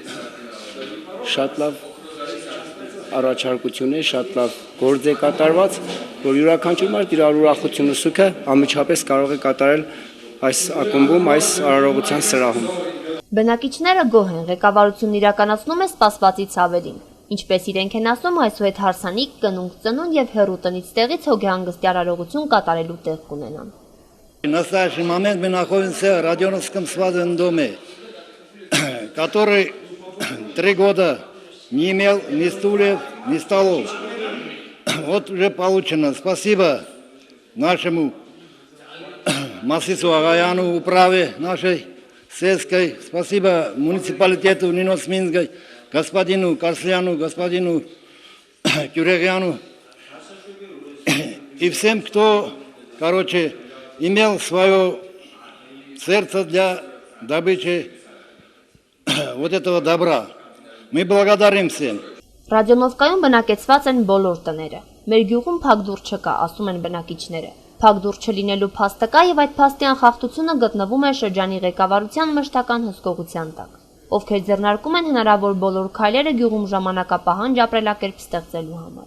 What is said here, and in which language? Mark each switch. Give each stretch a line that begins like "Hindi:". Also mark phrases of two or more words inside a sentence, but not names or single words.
Armenian: շատ լավ առաջարկություն է, շատ լավ գործ է կատարված, որ յուրաքանչյուր մարդ իր ուրախությունը սուքը անմիջապես կարող է կատարել այս ակումբում, այս արարողության սրահում։ Բնակիչները գոհ են, ղեկավարությունն իրականացնում է սպասվածից ավելին։ Ինչպես իրենք են ասում, այսուհետ հարսանիք, կնունկ ծնունդ եւ հեռու տնից տեղից հոգեհանգստի արարողություն կատարելու тեղ կունենան։
Russian: В настоящий момент мы находимся в Родионовском свадебном доме, который 3 года не имел ни стульев, ни столов. Вот уже получено. Спасибо нашему Марсису Агаяну, управе нашей сельской. Спасибо муниципалитету Леноц-Минской, господину Карсляну, господину Кюрегяну и всем, кто, имел свое сердце для добычи вот этого добра. Мы благодарим всем.
Armenian: Ռադիոնովկայում բնակեցված են բոլոր տները։ Մեր գյուղում փակ դուռ չկա, ասում են բնակիչները։ Փակ դուռ չլինելու փաստը կա եւ այդ փաստի անխախտությունը գտնվում է շրջանի ղեկավարության մշտական հսկողության տակ, ովքեր ձեռնարկում են հնարավոր բոլոր քայլերը գյուղում ժամանակապահանջ ապրելակերպ ստեղծելու համար։